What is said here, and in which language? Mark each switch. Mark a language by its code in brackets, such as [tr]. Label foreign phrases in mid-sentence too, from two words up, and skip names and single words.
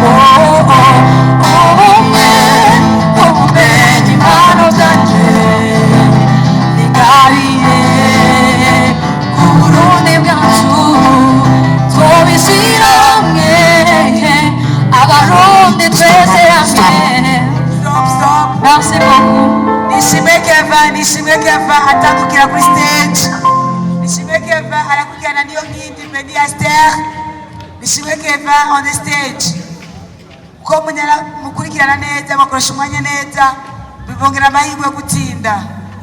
[rn] Ubumenyi impano zanje ingabire ku Burundi bwacu, twobishira hamwe abarundi twese hamwe. [fr] Merci beaucoup. [rw] Nishimwe Keva atandukira kuri stage. Nishimwe Keva arakujyana niyo nkindi Media Star. [en] Nishimwe Keva on the stage. [rw] Ko mukurikirana neza, bakoresha umwanya neza, bibongera amahirwe yo gutsinda.